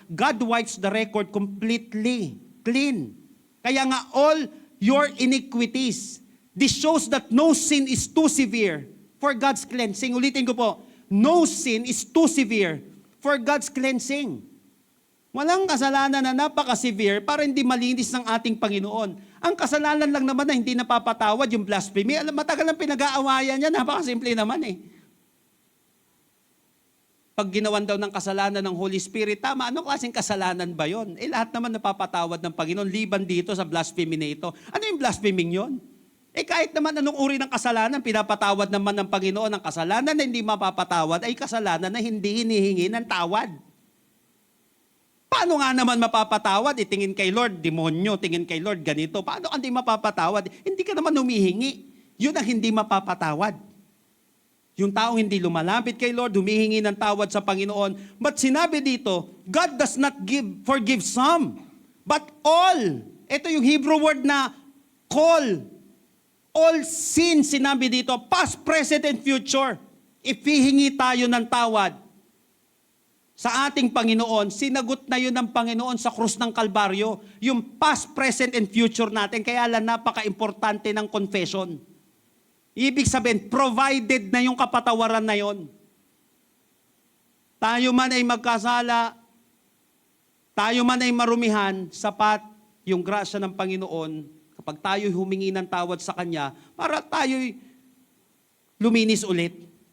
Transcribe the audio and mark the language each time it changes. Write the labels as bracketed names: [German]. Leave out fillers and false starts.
[English] God wipes the record completely clean. [Filipino] Kaya nga [English] all your iniquities, this shows that no sin is too severe for God's cleansing. [Filipino] Ulitin ko po, [English] no sin is too severe for God's cleansing. [Filipino] Walang kasalanan na napaka-severe para hindi malinis ng ating Panginoon. Ang kasalanan lang naman na hindi napapatawad, yung blasphemy. Alam, matagal ang pinag-aawayan niya, napakasimple naman eh. Pag ginawan daw ng kasalanan ng Holy Spirit, tama, anong klaseng kasalanan ba yon? Eh lahat naman napapatawad ng Panginoon, liban dito sa blasphemy na ito. Ano yung blasphemy yon? Eh kahit naman anong uri ng kasalanan, pinapatawad naman ng Panginoon. Ang kasalanan na hindi mapapatawad ay kasalanan na hindi hinihingi ng tawad. Paano nga naman mapapatawad? Tingin kay Lord, demonyo. Tingin kay Lord, ganito. Paano hindi mapapatawad? Hindi ka naman humihingi. Yun ang hindi mapapatawad. Yung taong hindi lumalapit kay Lord, humihingi ng tawad sa Panginoon. [English] But [Filipino] sinabi dito, [English] God does not forgive some, but all. [Filipino] Ito yung Hebrew word na call. [English] All sin, [Filipino] sinabi dito, [English] past, present, and future. [Filipino] If hihingi tayo ng tawad sa ating Panginoon, sinagot na yun ng Panginoon sa krus ng Kalbaryo. Yung [English] past, present, and future [Filipino] natin. Kaya lang napaka-importante ng confession. Ibig sabihin, provided na yung kapatawaran na yon. Tayo man ay magkasala, tayo man ay marumihan, sapat yung grasya ng Panginoon kapag tayo humingi ng tawad sa Kanya para tayo'y luminis ulit.